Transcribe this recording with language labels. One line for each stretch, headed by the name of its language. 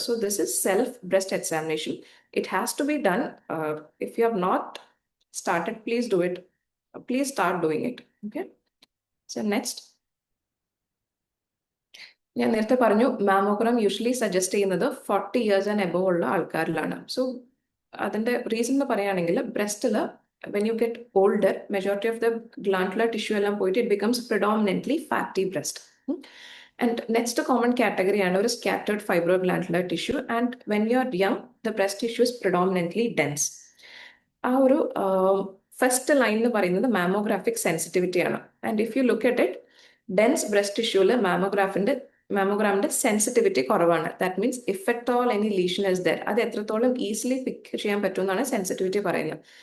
English: So this is self breast examination. It has to be done. If you have not started, please do it. Please start doing it. Okay.
Malayalam: So next, ഞാൻ നേരത്തെ പറഞ്ഞു mammogram usually suggest ചെയ്യുന്നത് 40 years and above ഉള്ള ആൾക്കാരിലാണ്.
English: so അതിന്റെ reason എന്ന് പറയുകയാണെങ്കിൽ ബ്രസ്റ്റിൽ when you get older, majority of the glandular tissue
Malayalam: എല്ലാം പോയിട്ട്
English: it becomes predominantly fatty breast. And next common category
Malayalam: ആണ് ഒരു
English: scattered fibroglandular tissue, and when you are young the breast tissue is predominantly dense.
Malayalam: ആ ഒരു first line എന്ന് പറയുന്നത് മാമോഗ്രാഫിക് sensitivity ആണ്.
English: and if you look at it,
Malayalam: dense breast ടിഷ്യൂല് മാമോഗ്രാമിന്റെ sensitivity കുറവാണ്.
English: that means if at all any lesion is there,
Malayalam: അത് എത്രത്തോളം easily പിക്ക് ചെയ്യാൻ പറ്റുമെന്നാണ് സെൻസിറ്റിവിറ്റി പറയുന്നത്.